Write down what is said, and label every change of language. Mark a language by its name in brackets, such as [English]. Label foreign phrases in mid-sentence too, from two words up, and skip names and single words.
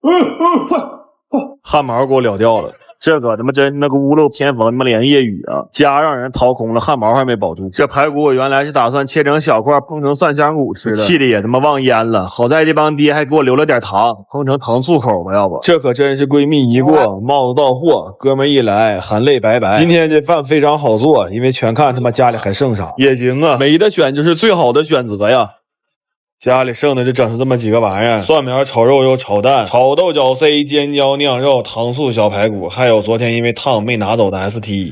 [Chinese] 汗毛給我燎掉了。這個他媽真那個屋漏偏逢他媽連夜雨啊！家讓人掏空了，汗毛還沒保住。這排骨我原來是打算切成小塊烹成蒜香骨吃的，氣的也他媽忘煙了。好在這幫爹還給我留了點糖，烹成糖醋口吧，要不這可真是閨蜜一過，帽子到貨，哥們一來含淚拜拜。今天這飯非常好做，因為全看他媽家裡還剩啥。也行啊，沒得選就是最好的選擇呀。家裡剩的就整出這麼幾個玩意兒：蒜苗炒肉又炒蛋、炒豆角 C、尖椒釀肉、糖醋小排骨，還有昨天因為燙沒拿走的 ST。